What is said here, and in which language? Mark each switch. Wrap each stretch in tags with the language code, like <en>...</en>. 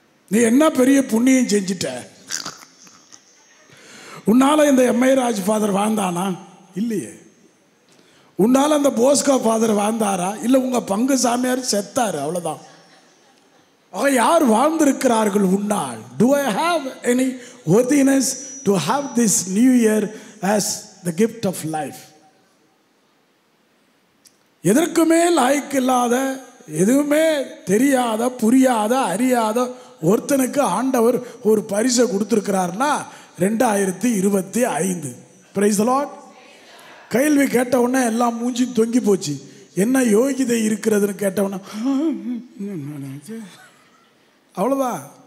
<ta>நீ என்ன பெரிய புண்ணியம் செஞ்சிட்ட? உன்னால இந்த எம்ஐ ராஜ் ஃபாதர் வாழ்ந்தானா? இல்லையே. உன்னால அந்த போஸ்கோ ஃபாதர் வாழ்ந்தாரா? இல்லை, உங்க பங்கு சாமியார் செத்தாரு, அவ்வளோதான். யார் வாழ்ந்திருக்கிறார்கள் உன்னால்?</ta> <en>Do I have any worthiness to have this new year as the gift of life?</en> <ta>எதற்குமே லாய்க்கு இல்லாத, எதுவுமே தெரியாத, புரியாத, அறியாத ஒருத்தனுக்கு ஆண்டவர் ஒரு பரிசை கொடுத்துருக்கிறார்னா 2025.</ta> <en>Praise the lord.</en> <ta>கேள்வி கேட்ட உடனே எல்லாம் மூஞ்சி தொங்கி போச்சு. என்ன யோகிதை இருக்கிறதுன்னு கேட்ட உடனே அவ்வளோதான்.</ta>